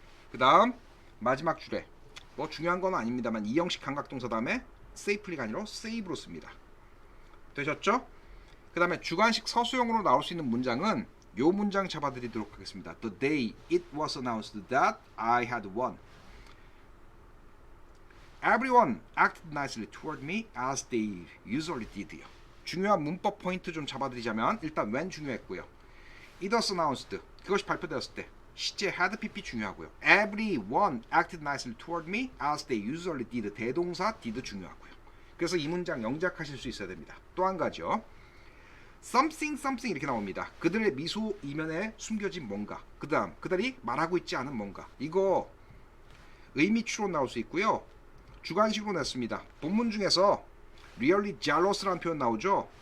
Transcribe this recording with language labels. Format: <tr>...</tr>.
<ko>그 다음 마지막 줄에 뭐 중요한 건 아닙니다만 이형식 감각동사 다음에 safely가 아니라 save로 씁니다. 되셨죠? 그 다음에 주관식 서술형으로 나올 수 있는 문장은 요 문장 잡아드리도록 하겠습니다.</ko> <en>The day it was announced that I had won. Everyone acted nicely toward me as they usually did요.</en> <ko>중요한 문법 포인트 좀 잡아드리자면 일단 when 중요했고요.</ko> <en>It was announced</en> <ko>그것이 발표되었을 때 시제 had pp 중요하고요.</ko> <en>Everyone acted nicely toward me as they usually did</en> <ko>대동사</ko> <en>did</en> <ko>중요하고요. 그래서 이 문장 영작하실 수 있어야 됩니다. 또 한 가지요. something something 이렇게 나옵니다. 그들의 미소 이면에 숨겨진 뭔가 그 다음 그들이 말하고 있지 않은 뭔가 이거 의미 추론 나올 수 있고요. 주관식으로 냈습니다. 본문 중에서</ko> <en>really jealous</en> <ko>라는 표현 나오죠.</ko>